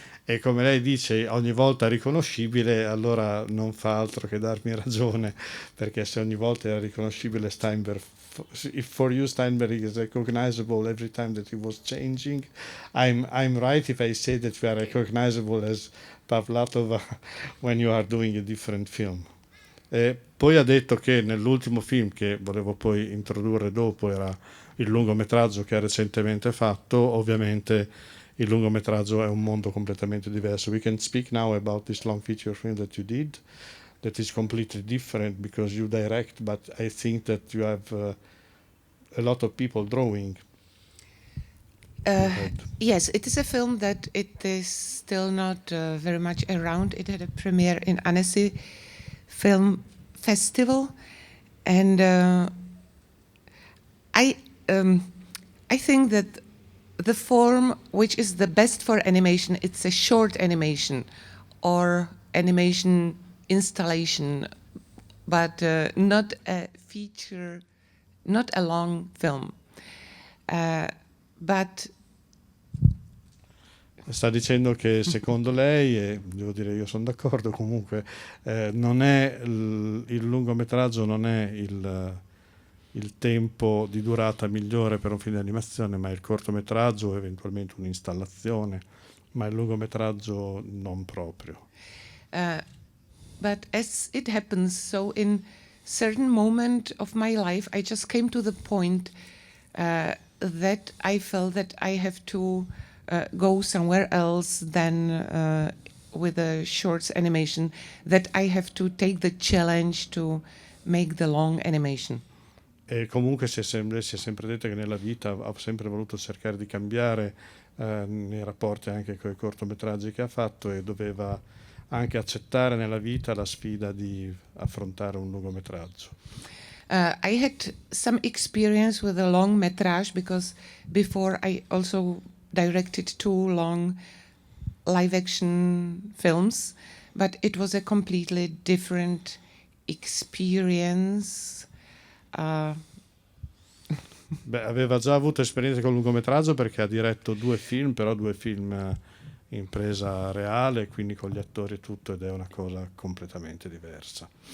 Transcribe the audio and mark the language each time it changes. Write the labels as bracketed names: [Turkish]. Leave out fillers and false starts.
[Italian] E come lei dice, ogni volta riconoscibile, allora non fa altro che darmi ragione, perché se ogni volta era riconoscibile Steinberg, [English] if for you Steinberg is recognizable every time that he was changing, I'm right if I say that you are recognizable as Pavlatova when you are doing a different film. [Italian] E poi ha detto che nell'ultimo film che volevo poi introdurre dopo era il lungometraggio che ha recentemente fatto. Ovviamente il lungometraggio è un mondo completamente diverso. [English] We can speak now about this long feature film that you did, that is completely different because you direct, but I think that you have a lot of people drawing. Yes, it is a film that it is still not very much around. It had a premiere in Annecy Film Festival, and I think that the form which is the best for animation, it's a short animation or animation installation, but not a feature, not a long film. But [Italian] sta dicendo che secondo lei, e devo dire io sono d'accordo comunque, non è il lungometraggio non è il tempo di durata migliore per un film di animazione, ma il cortometraggio o eventualmente un'installazione, ma il lungometraggio non proprio. [English] But as it happens, so in certain moment of my life, I just came to the point that I felt that I have to go somewhere else than with a shorts animation, that I have to take the challenge to make the long animation. [Italian] E comunque si è sempre detto che nella vita ha sempre voluto cercare di cambiare nei rapporti anche con i cortometraggi che ha fatto, e doveva anche accettare nella vita la sfida di affrontare un lungometraggio. [English] I had some experience with a long metrage because before I also directed 2 long live action films, but it was a completely different experience. [Italian] Aveva già avuto esperienza con il lungometraggio perché ha diretto 2 film, però 2 film in presa reale, quindi con gli attori e tutto, ed è una cosa completamente diversa.